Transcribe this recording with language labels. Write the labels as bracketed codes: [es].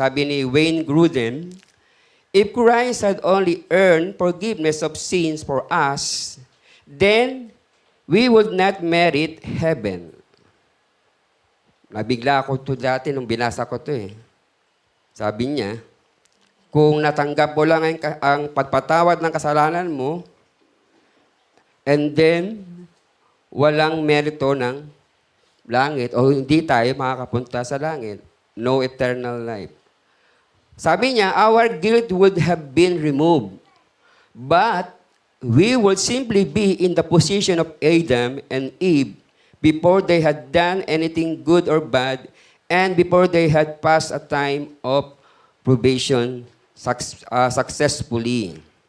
[tl] Sabi ni [en] Wayne Grudem, if Christ had only earned forgiveness of sins for us, then we would not merit heaven. [tl] Nabigla ako to dati nung binasa ko to eh. Sabi niya, kung natanggap mo lang ang pagpatawad ng kasalanan mo, and then, walang merito ng langit o hindi tayo makakapunta sa langit. [en] No eternal life. [tl] Sabi niya, [en] our guilt would have been removed. But we would simply be in the position of Adam and Eve before they had done anything good or bad and before they had passed a time of probation successfully.